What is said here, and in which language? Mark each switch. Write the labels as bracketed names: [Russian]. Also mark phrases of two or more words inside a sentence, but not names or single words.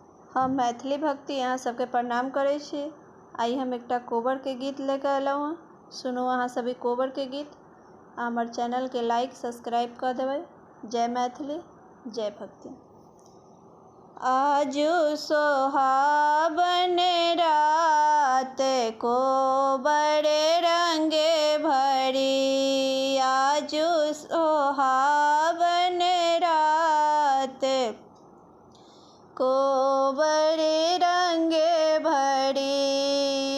[Maithili] हम मैथिली भक्ति यहाँ सबके प्रणाम करै छी। आई हम एकटा कोबर के गीत लेके अयलहुँ हँ। सुनू अहाँ सभी कोबर के गीत। हमर चैनल के [English] like subscribe [Maithili] कर देबै। जय मैथिली, जय भक्ति। आजू सोहावन रात कोबर रंगे भरी। आजू सोहावन रात कोबर रंगे भरी।